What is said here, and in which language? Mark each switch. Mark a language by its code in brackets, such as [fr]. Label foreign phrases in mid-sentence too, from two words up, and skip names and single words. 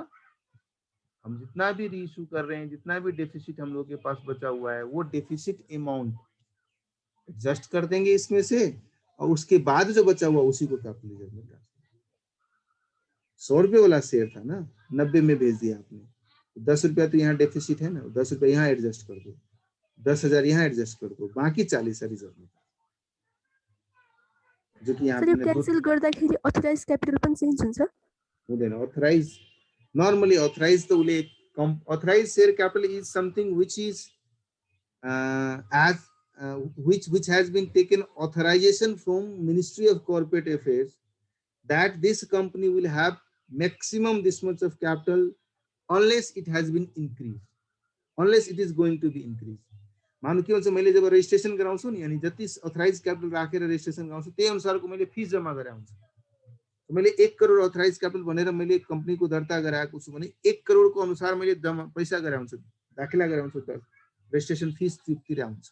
[hi] हम जितना भी री इशू कर रहे हैं, जितना भी डेफिसिट हम लोग के पास बचा हुआ है, वो [en] deficit amount [hi] एडजस्ट कर देंगे इसमें से, और उसके बाद जो बचा हुआ उसी को [en] capital reserve [hi] में ट्रांसफर। 100 रुपये वाला शेयर था ना, 90 में भेज दिया आपने, 10 रुपया तो यहाँ डेफिसिट है ना, 10 रुपया यहाँ एडजस्ट कर दो, 10,000 यहाँ एडजस्ट कर दो, बाकी 40 रिजर्व में, जो कि यहाँ [ne] सर यो क्यान्सल गर्दाखेरि [en] authorized capital [ne] पनि चेन्ज हुन्छ? [en] हुँदैन। अथराइज, normally authorized [ne] त उसले [en] authorized share capital is something which is which has been taken authorization from Ministry of Corporate Affairs that this company will have maximum this much of capital unless it has been increased, unless it is going to be increased. [ne] मानु के भन्छ, मैले जब रेजिस्ट्रेसन गराउँछु नि, अनि जति [en] authorized capital [ne] राखेर रेजिस्ट्रेसन गराउँछु त्यही अनुसारको मैले फीस जम्मा गरे हुन्छ। मैले 1 करोड [en] authorized capital [ne] भनेर मैले कम्पनीको दर्ता गराएको छु भने 1 करोडको अनुसार मैले जम्मा पैसा गरे हुन्छ, दाखिला गरे हुन्छ, त [en] registration fee [ne] तिरे हुन्छ।